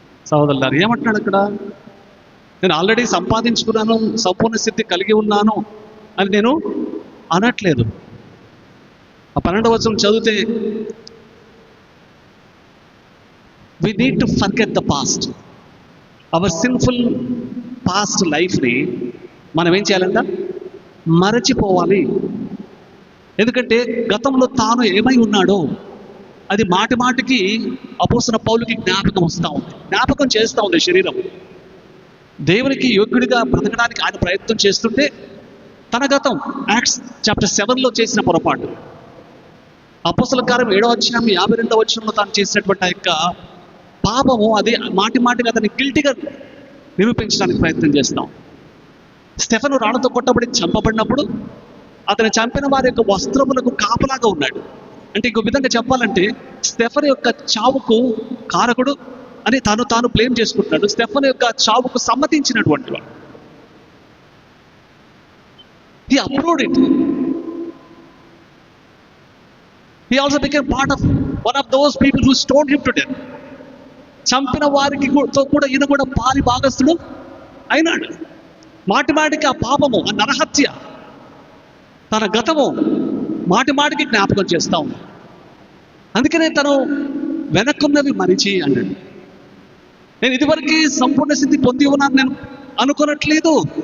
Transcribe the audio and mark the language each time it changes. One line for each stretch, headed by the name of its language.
Telugu: సహోదరులారా, ఏమంటున్నాడు అక్కడ? నేను ఆల్రెడీ సంపాదించుకున్నాను, సంపూర్ణ స్థితి కలిగి ఉన్నాను అని నేను అనట్లేదు. ఆ 12వ వచనం చదివితే
English: we need to forget the past, our sinful past
Telugu: lifeని మనం ఏం చేయాలంట? మరచిపోవాలి. ఎందుకంటే గతంలో తాను ఏమై ఉన్నాడో అది మాటి మాటికి అపోస్తలుడైన పౌలుకి జ్ఞాపకం చేస్తూ ఉంది. శరీరం దేవునికి యోగ్యుడిగా బ్రతకడానికి ఆయన ప్రయత్నం చేస్తుంటే తన గతం యాక్ట్స్ చాప్టర్ 7లో చేసిన పొరపాటు, అపోస్తలుల కార్యం 7వ అధ్యాయం 52వ వచనంలో తాను చేసినటువంటి ఆ యొక్క పాపము అది మాటి మాటికి అతన్ని గిల్టీగా నిరూపించడానికి ప్రయత్నం చేస్తాం. స్టెఫెను రాళ్లతో కొట్టబడి చంపబడినప్పుడు అతను చంపిన వారి యొక్క వస్త్రములకు కాపలాగా ఉన్నాడు. అంటే ఇంకో విధంగా చెప్పాలంటే స్టెఫెను యొక్క చావుకు కారకుడు అని తాను బ్లేమ్ చేసుకుంటున్నాడు. స్టెఫెను యొక్క చావుకు సమ్మతించినటువంటి వాడు.
English: He approved it. He also became part of one of those people who stoned him to death.
Telugu: చంపిన వారికి కూడా ఈయన కూడా పాలి భాగస్థుడు అయినాడు. మాటి మాటికి ఆ పాపము, ఆ నరహత్య, తన గతము మాటి మాటికి జ్ఞాపకం చేస్తా ఉంది. అందుకనే తను వెనక్కున్నవి మరిచి అన్నాడు. నేను ఇదివరకు సంపూర్ణ స్థితి పొంది ఉన్నాను నేను అనుకోనట్లేదు.